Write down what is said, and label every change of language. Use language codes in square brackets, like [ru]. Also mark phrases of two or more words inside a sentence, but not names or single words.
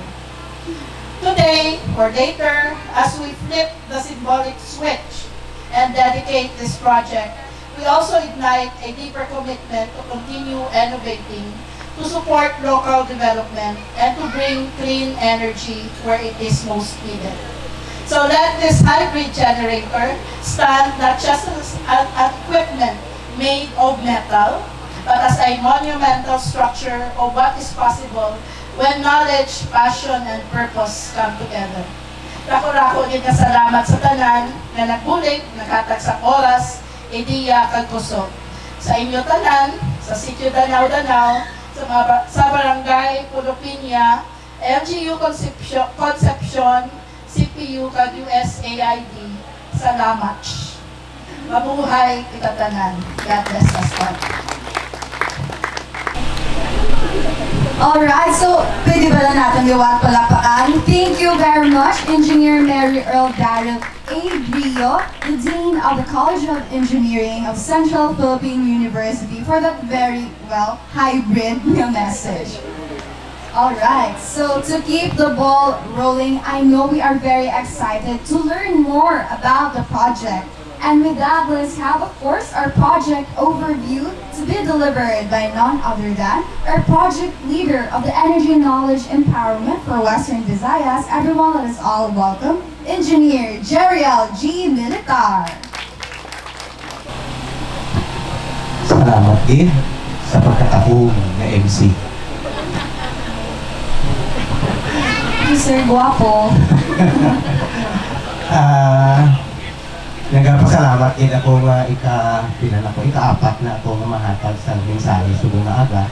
[en] Today, or later, as we flip the symbolic switch and dedicate this project, we also ignite a deeper commitment to continue innovating, to support local development, and to bring clean energy where it is most needed. So let this hybrid generator stand not just as an equipment made of metal, but as a monumental structure of what is possible when knowledge, passion, and purpose come together. [hil] Dako-dako din kasalamat sa tanan na nagbulig, naghatag sa oras, ideya, kag kusog. Sa inyo tanan, sa Sitio Danao-Danao, sa Barangay Pulopinia, MGU Concepcion, CPU kag USAID, salamat. Mabuhay kita tanan. [en] God bless us all. [hil] Alright, so pwede ba na natin liwat palapakan? [en] Thank you very much, Engineer Mary Earl Daryl A. Brio, the Dean of the College of Engineering of Central Philippine University, for that very, well, hybrid message. Alright, so to keep the ball rolling, I know we are very excited to learn more about the project. And with that, let's have, of course, our project overview to be delivered by none other than our project leader of the Energy Knowledge Empowerment for Western Visayas. Everyone, let us all welcome Engineer Jeriel G. Militar. [hil] Salamat din sa pagkataong na MC. Sir Guapo. Nagpasalamat din ako nga ika-apat na ako nga mahatag sa mensahe subong na aga.